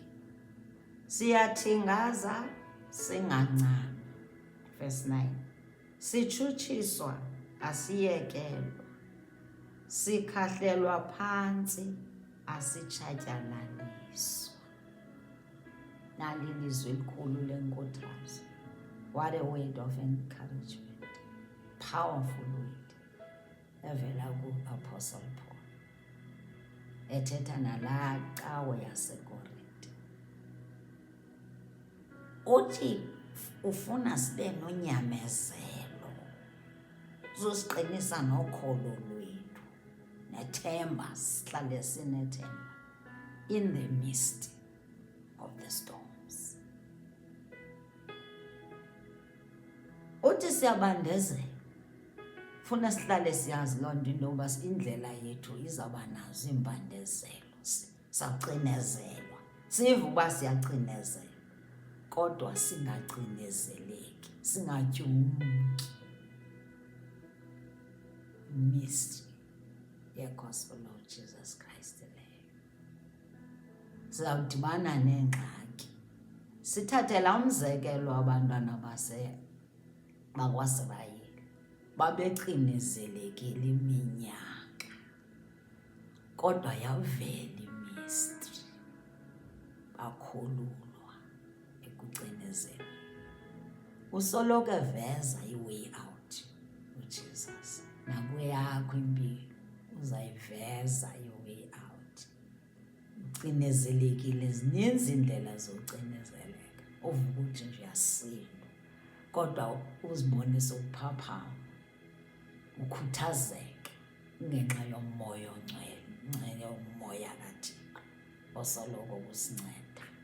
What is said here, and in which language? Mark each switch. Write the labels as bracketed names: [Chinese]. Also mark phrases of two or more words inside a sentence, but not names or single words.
[Xhosa] Siyathingaza singancami. Verse 9. Sichuchiswa asiyekelwa. Sikhahlelwa phansi asitshatyalaliswa. Nali ilizwi elikhulu lenkuthazo. [English] What a word of encouragement. Powerful word. [Xhosa] Evela ku-Apostle Paul. Ethetha nalaa cawe yaseKorinte. Uthi ufuna sibe nonyamezelo. Uzosiqinisa nokholo lwethu. Nethemba, sihlale sinethemba. [English] In the midst of the storms. [Xhosa] Uthi siyabandezela. Funa sihlale siyazi loo nto intoba indlela yethu izawuba nazo iimbandezelo. Sawucinezelwa. Siva uba siyacinezelwa. Kodwa singacinezeleki. Singatyumki. Mystery ye-Gospel of Jesus Christ leyo. Sizawudibana neengxaki. Sithathe laa umzekelo abantwana bakwaSirayeli. Babecinezelekile iminyaka. Kodwa yavela imystery. Bakhululwa ekucinezela. Usoloko eveza i- [English] way out [Xhosa] uJesus. Nakweyakho impilo uzayiveza i- [English] way out. [Xhosa] Ucinezelekile, zininzi iindlela zokucinezeleka. Uvuka uthi nje uyasindwa. Kodwa uzibonise ukuphaphama. Ukhuthazeka ngenxa yomoya ongcwele, ngenxa yomoya kaThixo osoloko ukusinceda.